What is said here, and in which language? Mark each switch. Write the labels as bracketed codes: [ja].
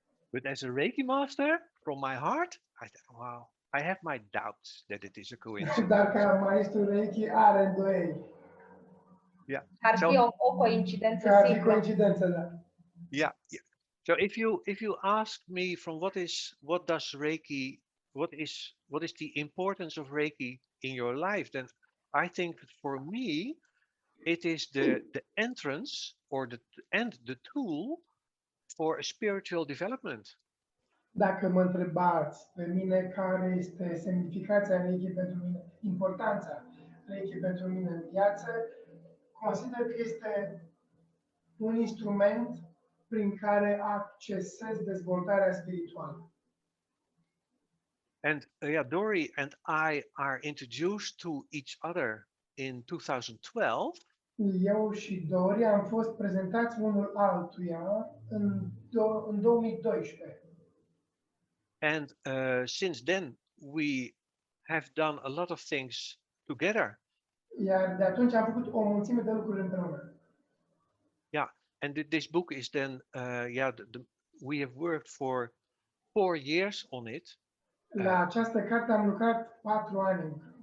[en] But as a Reiki master, from my heart, I have my doubts that it is a coincidence. [ro] Dar ca maestru Reiki are îndoieli. [en] Yeah. [ro] Ar fi o coincidență simplă. Coincidență, da. [en] Yeah. So if you ask me from what does Reiki, what is the importance of Reiki in your life, then I think for me it is the entrance or the tool for a spiritual development. [ro] Dacă mă întrebați pe mine care este semnificația Reiki pentru mine, importanța Reiki pentru mine în viață, consider că este un instrument prin care accesez dezvoltarea spirituală. [en] And Dori and I are introduced to each other in 2012. [ro] Eu și Dori am fost prezentați unul altuia în 2012. [en] And since then, we have done a lot of things together. [ro] Iar de atunci am făcut o mulțime de lucruri împreună. [en] Yeah, and this book is then, we have worked for 4 years on it. [ro] La această carte am lucrat 4 ani.